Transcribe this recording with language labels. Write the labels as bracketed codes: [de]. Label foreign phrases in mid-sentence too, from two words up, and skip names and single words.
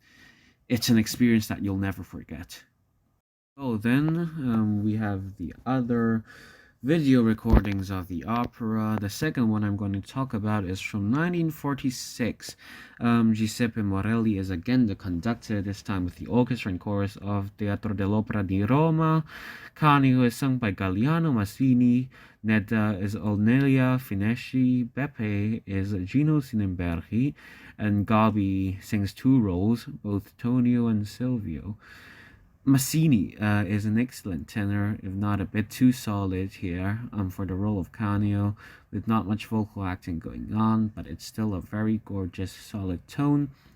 [en] It's an experience that you'll never forget. Oh, then we have the other video recordings of the opera. The second one I'm going to talk about is from 1946. Giuseppe Morelli is again the conductor, this time with the orchestra and chorus of Teatro dell'Opera di Roma. Canio is sung by Galliano Massini. Nedda is Olnelia Finesci. Beppe is Gino Sinembergi. And Gabi sings two roles, both Tonio and Silvio. Massini is an excellent tenor, if not a bit too solid here for the role of Canio, with not much vocal acting going on, but it's still a very gorgeous, solid tone.